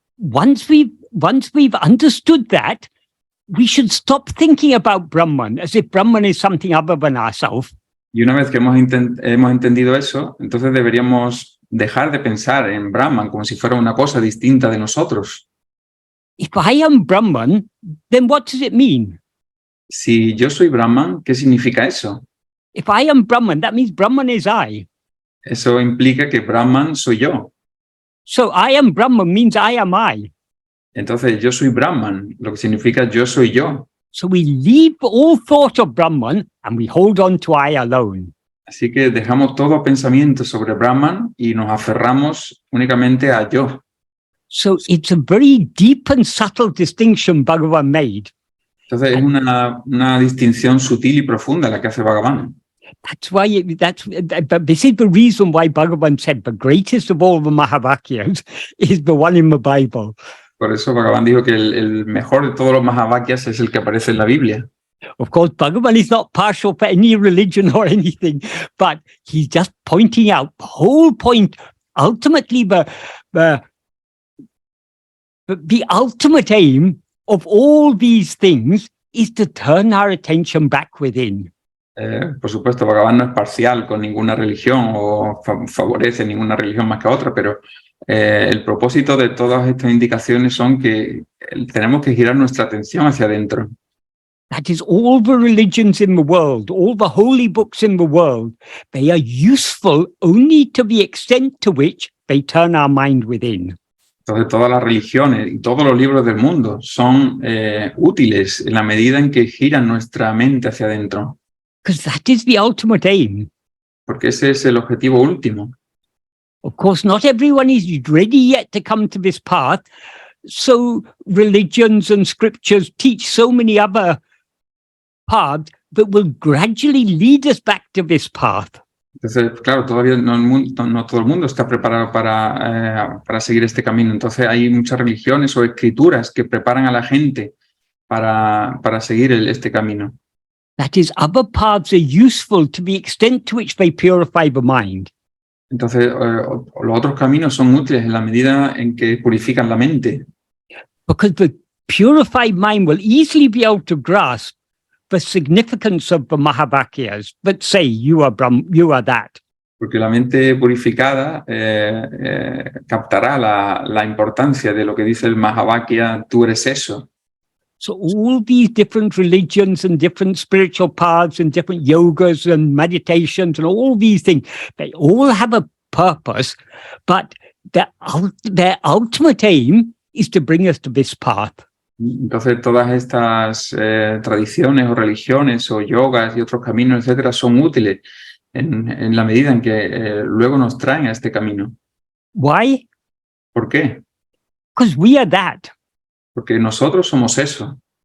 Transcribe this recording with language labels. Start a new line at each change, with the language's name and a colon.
English: Once we've understood that, we should stop thinking about Brahman as if Brahman is something other than ourselves.
Spanish: Y una vez que hemos entendido eso, entonces deberíamos dejar de pensar en Brahman como si fuera una cosa distinta de nosotros.
English: If I am Brahman, then what does it mean?
Spanish: Si yo soy Brahman, ¿qué significa eso?
English: If I am Brahman, that means Brahman is I.
Spanish: Eso implica que Brahman soy yo.
English: So I am Brahman means I am I.
Spanish: Entonces yo soy Brahman, lo que significa yo soy yo.
English: So we leave all thought of Brahman and we hold on to I alone.
Spanish: Así que dejamos todo pensamiento sobre Brahman y nos aferramos únicamente a yo.
English: So it's a very deep and subtle distinction Bhagavan made.
Spanish: Entonces es una distinción sutil y profunda la que hace Bhagavan.
English: That's why this is the reason why Bhagavan said the greatest of all the Mahavakyas is the one in the Bible.
Spanish: Por eso Bhagavan dijo que el mejor de todos los Mahavakyas es el que aparece en la Biblia.
English: Of course, Bhagavan is not partial for any religion or anything, but he's just pointing out the whole point. Ultimately, the ultimate aim of all these things is to turn our attention back within.
Spanish: Por supuesto, Bhagavan no es parcial con ninguna religión o favorece ninguna religión más que otra, pero el propósito de todas estas indicaciones son que tenemos que girar nuestra atención hacia adentro.
English: That is, all the religions in the world, all the holy books in the world, they are useful only to the extent to which they turn our mind within.
Spanish: Entonces, todas las religiones y todos los libros del mundo son útiles en la medida en que giran nuestra mente hacia adentro.
English: Because that is the ultimate aim.
Spanish: Porque ese es el objetivo último.
English: Of course, not everyone is ready yet to come to this path. So religions and scriptures teach so many other paths that will gradually lead us back to this path.
Spanish: Entonces, claro, todavía no todo el mundo está preparado para seguir este camino. Entonces hay muchas religiones o escrituras que preparan a la gente para seguir este camino.
English: That is, other paths are useful to the extent to which they purify the mind.
Spanish: Entonces, los otros caminos son útiles en la medida en que purifican la mente,
English: Because the purified mind will easily be able to grasp the significance of the Mahavakyas that say you are you are that.
Spanish: porque la mente purificada captará la importancia de lo que dice el Mahavakya, tú eres eso.
English: So all these different religions and different spiritual paths and different yogas and meditations and all these things, they all have a purpose, but their ultimate aim is to bring us to this path.
Spanish: Entonces, todas estas tradiciones o religiones o yogas y otros caminos, etcétera, son útiles en la medida en que luego nos traen a este camino.
English: Why?
Spanish: ¿Por qué?
English: Because we are that.
Spanish: Porque nosotros somos eso.